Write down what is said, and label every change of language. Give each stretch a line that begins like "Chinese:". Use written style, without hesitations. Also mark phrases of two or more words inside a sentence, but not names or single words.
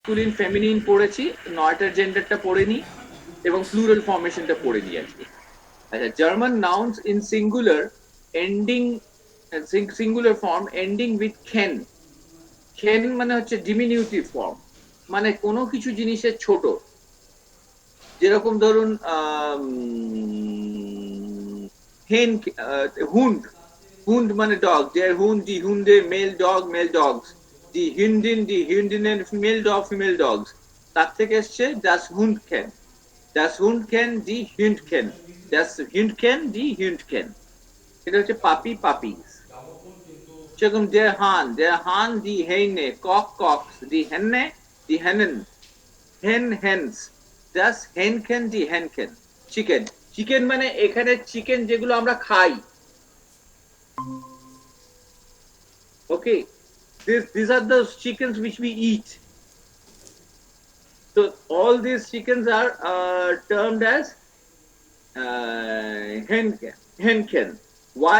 English: masculine feminine
Bangla: পড়েছি, নয়টার জেন্ডারটা পড়ে নি এবং
English: plural formationটা
Bangla: পড়ে নি আজকে।
English: আচ্ছা, German nouns in singular ending singular form ending with chen.
Bangla: খেন মানে হচ্ছে
English: diminutive form,
Bangla: মানে কোনো কিছু জিনিসের ছোট, যেরকম ধরুন হেন, হুন্ড, হুন্ড মানে ডগ,
German: der Hund, die Hunde,
English: male dog, male dogs,
German: die Hündin, die Hündinnen,
English: female dog, female dogs।
Bangla: তার থেকে এসছে
German: das Hundchen, das Hundchen, die Hündchen, das Hündchen, die Hündchen।
Bangla: এটা হচ্ছে
English: puppy, puppies.
German: সেরকম der Hahn, die Hähne,
English: cock, cocks,
German: die Henne, die Hennen,
English: hen, hens,
German: das Hähnchen, die Hähnchen।
Bangla: চিকেন, চিকেন মানে এখানে চিকেন যেগুলো আমরা খাই।
English: Okay, these are the chickens which we eat. So all these chickens are termed as henken. Why?